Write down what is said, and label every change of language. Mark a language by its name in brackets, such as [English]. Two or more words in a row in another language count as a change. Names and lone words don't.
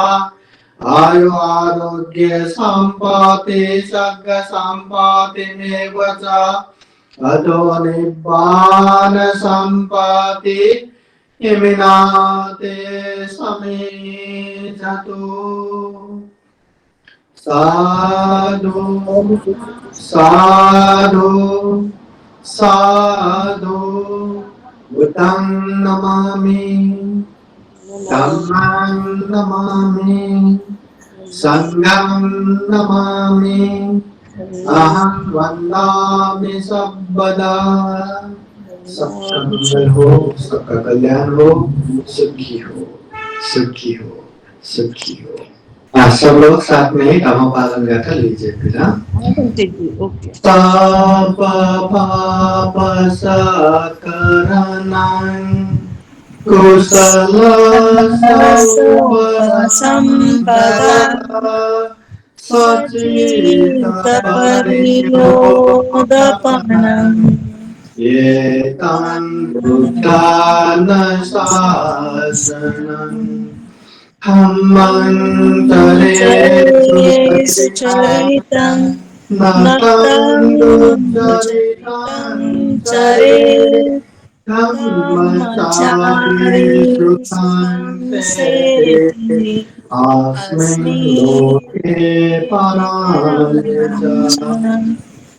[Pali] आयु आरोग्य सम्पत्ति सर्ग सम्पत्तिमेव च अतो निब्बान सम्पत्ति इमिनाते समेचतु। साधु साधु साधु। बुद्धं नमामि, धम्मं नमामि, संघं नमामि, अहं वन्दामि सर्वदा। [Hindi] सबका मंगल हो, सबका कल्याण हो, सुखी हो, सुखी हो, सुखी हो। सब लोग साथ में ही धम्म पालन गाथा लीजिए फिर। ओके। [Pali] पाप पाप सकरनं कुशल संपदा सचित परिलोदपनम् ये तं बुद्धान शासनं चरेषु चरितं न तं दुश्चरितं चरेत् ब्रह्मचारिषु संसेति अस्मिन् लोके परायण।